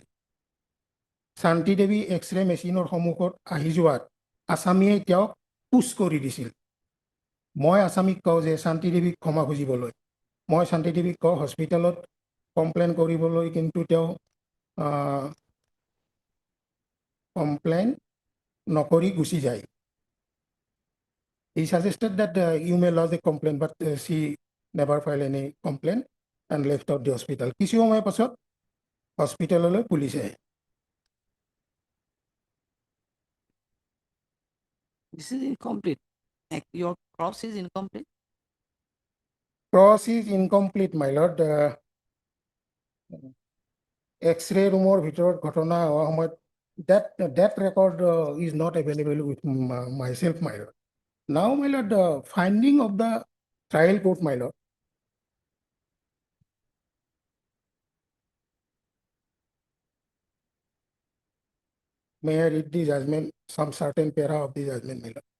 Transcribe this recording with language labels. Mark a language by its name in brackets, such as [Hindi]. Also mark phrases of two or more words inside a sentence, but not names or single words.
[Assamese] শান্তি দেৱী এক্স-ৰে মেচিনৰ সন্মুখত আহি যোৱাত আছামীয়ে তেওঁক পুছ কৰি দিছিল। মই আছামীক কওঁ যে শান্তি দেৱীক ক্ষমা খুজিবলৈ। মই শান্তি দেৱীক কওঁ হস্পিটেলত কমপ্লেইন কৰিবলৈ, কিন্তু তেওঁ কমপ্লেইন নকৰি গুচি যায়। [English] He suggested that you may lodge a complaint, but she never filed any complaint and left out the hospital. [Assamese] কিছু সময় পাছত হস্পিটেললৈ পুলিচ আহে। [English] This is incomplete. Your cross is incomplete. Cross is incomplete, my lord. X-ray [Assamese] ৰুমৰ ভিতৰত ঘটনা হোৱা সময়ত [English] that record is not available with myself, my lord. Now, my lord, the finding of the trial court, my lord. May I read the judgment, some certain para of the judgment, my lord.